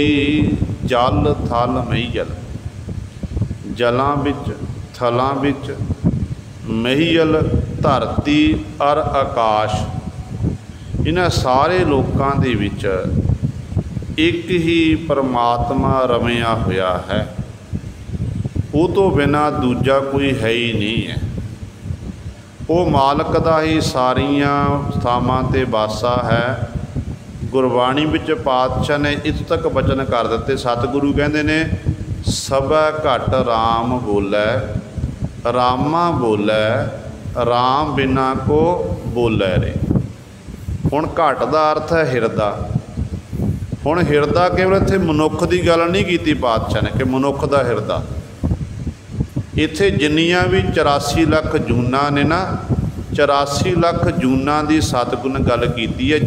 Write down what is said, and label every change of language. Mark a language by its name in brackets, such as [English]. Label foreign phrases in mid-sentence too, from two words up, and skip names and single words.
[Punjabi] ਜਲ ਥਲ ਮਹੀਅਲ, ਜਲਾਂ ਵਿਚ ਥਲਾਂ ਵਿਚ, ਮਹੀਅਲ ਧਰਤੀ ਅਰ ਆਕਾਸ਼, ਇਨ੍ਹਾਂ ਸਾਰੇ ਲੋਕਾਂ ਦੇ ਵਿਚ ਇਕ ਹੀ ਪਰਮਾਤਮਾ ਰਮਿਆ ਹੋਇਆ ਹੈ, ਉਹ ਤੋਂ ਬਿਨਾ ਦੂਜਾ ਕੋਈ ਹੈ ਹੀ ਨਹੀਂ ਹੈ। ਉਹ ਮਾਲਕ ਦਾ ਹੀ ਸਾਰੀਆਂ ਥਾਵਾਂ ਤੇ ਵਾਸਾ ਹੈ। ਗੁਰਬਾਣੀ ਵਿਚ ਪਾਤਸ਼ਾਹ ਨੇ ਇੱਥੋਂ ਤਕ ਵਚਨ ਕਰ ਦਿੱਤੇ। ਸਤਿਗੁਰੂ ਕਹਿੰਦੇ ਨੇ ਸਭੈ ਘਟ ਰਾਮੁ ਬੋਲੈ, ਰਾਮਾ ਬੋਲੈ, ਰਾਮ ਬਿਨਾ ਕੋ ਬੋਲੈ ਰੇ। ਹੁਣ ਘਟ ਦਾ ਅਰਥ ਹੈ ਹਿਰਦਾ। ਹੁਣ ਹਿਰਦਾ ਕੇਵਲ ਇੱਥੇ ਮਨੁੱਖ ਕੀ ਗੱਲ ਨਹੀਂ ਕੀਤੀ ਪਾਤਸ਼ਾਹ ਨੇ ਕਿ ਮਨੁੱਖ ਦਾ ਹਿਰਦਾ, ਇੱਥੇ ਜਿੰਨੀਆਂ ਭੀ 84 ਲੱਖ ਜੂਨਾਂ ਨੇ ਨਾ, 84 ਲੱਖ ਜੂਨਾਂ ਕੀ ਸਤਿਗੁਰ ਨੇ ਗੱਲ ਕੀਤੀ ਹੈ।